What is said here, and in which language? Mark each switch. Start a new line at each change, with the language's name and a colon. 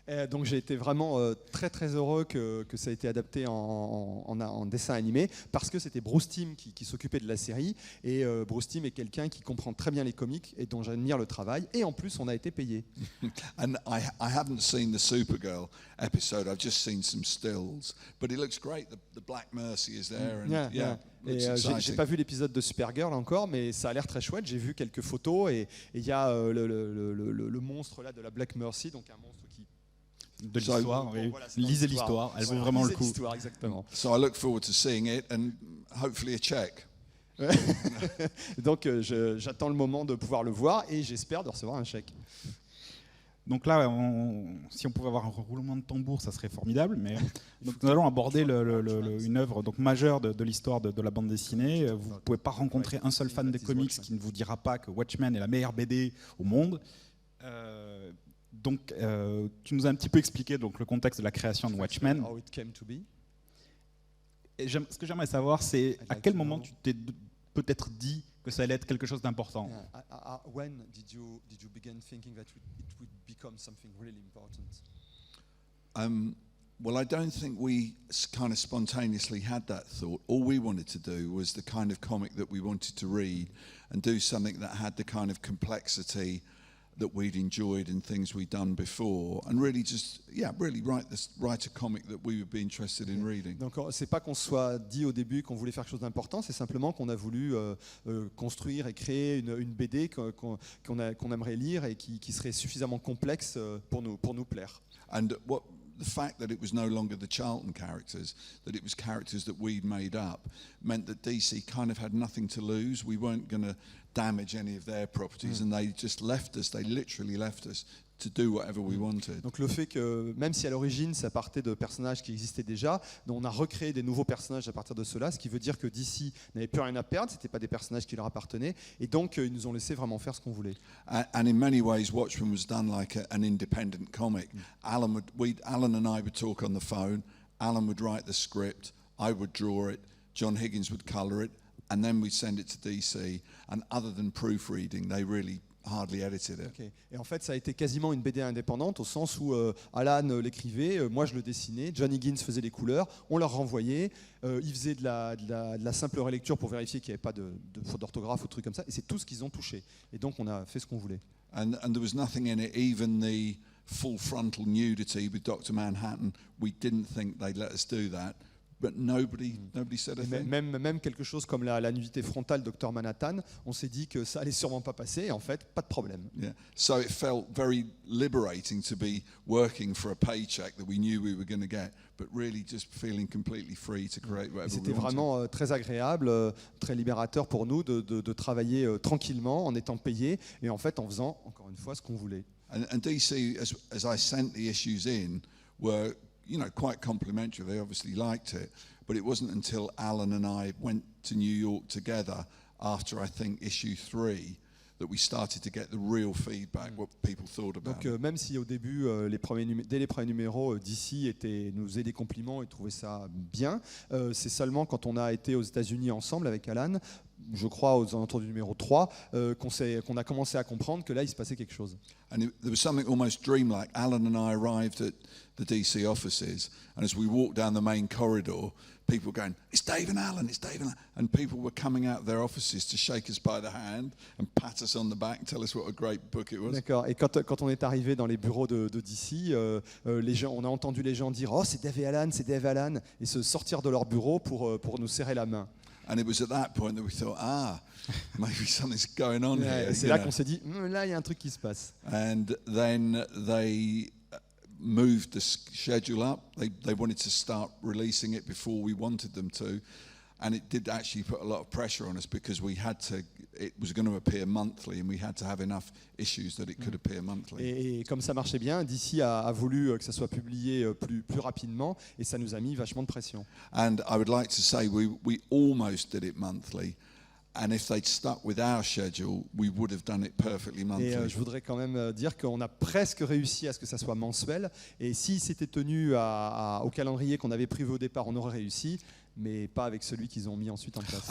French: Donc j'ai été vraiment très très heureux que ça ait été adapté en dessin animé, parce que c'était Bruce Timm qui s'occupait de la série, et Bruce Timm est quelqu'un qui comprend très bien les comics et dont j'admire le travail, et en plus on a été payé.
English: And I haven't seen the Supergirl episode. I've just seen some stills, but it looks great. The Black Mercy is there, and
French: Et j'ai pas vu l'épisode de Supergirl encore, mais ça a l'air très chouette. J'ai vu quelques photos, et il y a le monstre là de la Black Mercy, donc un monstre qui De l'histoire, oui. Voilà, Lisez l'histoire, elle vaut vraiment le coup. L'histoire, exactement.
English: So I look forward to seeing it and hopefully a check.
French: Donc j'attends le moment de pouvoir le voir, et j'espère de recevoir un chèque. Donc là, si on pouvait avoir un roulement de tambour, ça serait formidable. Mais donc, nous allons aborder une œuvre donc majeure de l'histoire de la bande dessinée. Vous ne pouvez pas rencontrer un seul fan des comics qui ne vous dira pas que Watchmen est la meilleure BD au monde. Donc, tu nous as un petit peu expliqué donc, le contexte de la création de Watchmen.
English: How it came to be.
French: Et ce que j'aimerais savoir, c'est à quel moment tu t'es peut-être dit que ça allait être quelque chose d'important.
English: When did you begin thinking that it would become something really important? Well, I don't think we kind of spontaneously had that thought. All we wanted to do was the kind of comic that we wanted to read, and do something that had the kind of complexity that we'd enjoyed in things we'd done before, and really just really write a comic that we would be interested in reading.
French: Donc c'est pas qu'on se soit dit au début qu'on voulait faire quelque chose d'important, c'est simplement qu'on a voulu construire et créer une BD qu'on aimerait lire, et qui serait suffisamment complexe pour nous plaire.
English: And the fact that it was no longer the Charlton characters, that it was characters that we'd made up, meant that DC kind of had nothing to lose. We weren't going to damage any of their properties, and they just left us. They literally left us to do whatever we wanted.
French: Donc le fait que, même si à l'origine ça partait de personnages qui existaient déjà, on a recréé des nouveaux personnages à partir de cela, ce qui veut dire que DC n'avait plus rien à perdre, c'était pas des personnages qui leur appartenaient, et donc ils nous ont laissé vraiment faire ce qu'on voulait.
English: And in many ways, Watchmen was done like an independent comic. Alan and I would talk on the phone. Alan would write the script. I would draw it. John Higgins would colour it, and then we'd send it to DC. And other than proofreading, they really hardly edited it. Okay.
French: Et en fait, ça a été quasiment une BD indépendante, au sens où Alan l'écrivait, moi je le dessinais, John Higgins faisait les couleurs, on leur renvoyait, ils faisaient de la simple relecture pour vérifier qu'il n'y avait pas de faute d'orthographe ou de trucs comme ça, et c'est tout ce qu'ils ont touché. Et donc on a fait ce qu'on voulait.
English: And there was nothing in it, even the full frontal nudity with Dr. Manhattan. We didn't think they'd let us do that. But nobody said a thing.
French: Même quelque chose comme la nudité frontale Dr. Manhattan, on s'est dit que ça allait sûrement pas passer, et en fait, pas de problème.
English: Yeah. So it felt very liberating to be working for a paycheck that we knew we were going to get, but really just feeling completely free to create whatever we wanted.
French: C'était vraiment très agréable, très libérateur pour nous de travailler tranquillement en étant payé, et en fait en faisant encore une fois ce qu'on voulait.
English: And DC, as I sent the issues in, were quite complimentary. They obviously liked it, but it wasn't until Alan and I went to New York together after I think issue 3 that we started to get the real feedback, what people thought about.
French: Donc même si au début, dès les premiers numéros, DC nous faisait des compliments et trouvait ça bien, c'est seulement quand on a été aux États-Unis ensemble avec Alan, je crois aux alentours du numéro 3, qu'on a commencé à comprendre que là il se passait quelque chose.
English: And there was something almost dreamlike. Alan and I arrived at the DC offices, and as we walked down the main corridor, people were going, "It's Dave and Alan, it's Dave and Alan." And people were coming out of their offices to shake us by the hand and pat us on the back, tell us what a great book it was.
French: D'accord. Et quand on est arrivé dans les bureaux de DC, on a entendu les gens dire « Oh, c'est Dave et Alan, c'est Dave et Alan », et se sortir de leur bureau pour nous serrer la main.
English: And it was at that point that we thought, maybe something's going on here.
French: C'est là qu'on s'est dit, là, il y a un truc qui se passe.
English: And then they moved the schedule up. They wanted to start releasing it before we wanted them to. And it did actually put a lot of pressure on us because it was going to appear monthly and we had to have enough issues that it could appear monthly.
French: Et comme ça marchait bien, DC a voulu que ça soit publié plus rapidement, et ça nous a mis vachement de pression.
English: And I would like to say we almost did it monthly. And if they'd stuck with our schedule, we would have done it perfectly monthly.
French: Et je voudrais quand même dire qu'on a presque réussi à ce que ça soit mensuel. Et s'ils s'étaient tenus au calendrier qu'on avait prévu au départ, on aurait réussi. mais pas avec celui qu'ils ont mis ensuite en place.